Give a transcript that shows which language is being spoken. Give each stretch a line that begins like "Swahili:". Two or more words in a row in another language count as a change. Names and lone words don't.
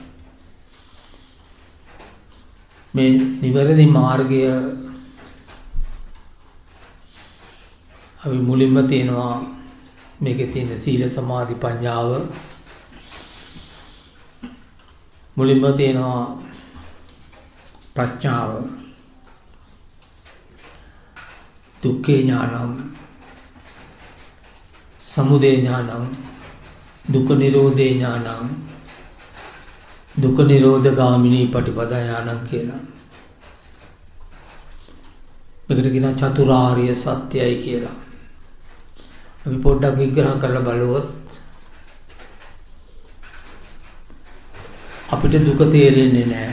Sinhala: මේ නිවැරදි මාර්ගය අපි මුලින්ම තියෙනවා මේකේ තියෙන සීල සමාධි ප්‍රඥාව. මුලින්ම තියෙනවා ප්‍රඥාව.
Pali: දුක්ඛේ ඥානං සමුදය ඥානං දුක්ඛ නිරෝධේ ඥානං දුක්ඛ නිරෝධ ගාමිනී පටිපදා ඥානං කියලා.
Sinhala: මේකට කියනවා චතුරාර්ය සත්‍යයි කියලා. අපි පොඩ්ඩක් විග්‍රහ කරලා බලුවොත් අපිට දුක තේරෙන්නේ නැහැ.